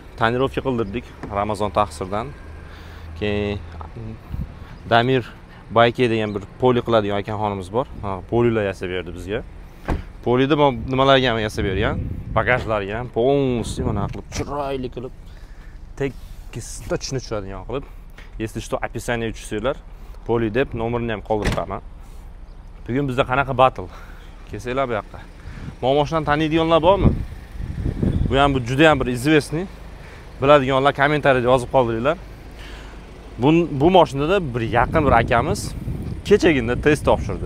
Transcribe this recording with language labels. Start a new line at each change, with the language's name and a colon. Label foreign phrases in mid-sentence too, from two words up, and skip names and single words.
Uzbek: Tonirovka qildirdik Ramazon taqsirdan. Keyin Damir Bayke degan bir poli qiladigan akaxonimiz bor. Polilar yasab berdi bizga. Polida nimalarga ham yasab bergan? Bagajlarga ham полностью mana qilib chiroyli qilib tekis точно tushadigan qilib.
Russian: Если что, описание
Uzbek: tushsanglar, poli deb nomerini ham qoldirib. Bugun bizda qanaqa battle? Kelsanglar bu yoqqa. Mashinani taniydiganlar bormi? Bu ham juda ham bir известный. Biladiganlar kommentariyada yozib qoldiringlar. Bu mashinada bir yaqin bir akamiz kechagina test topshirdi.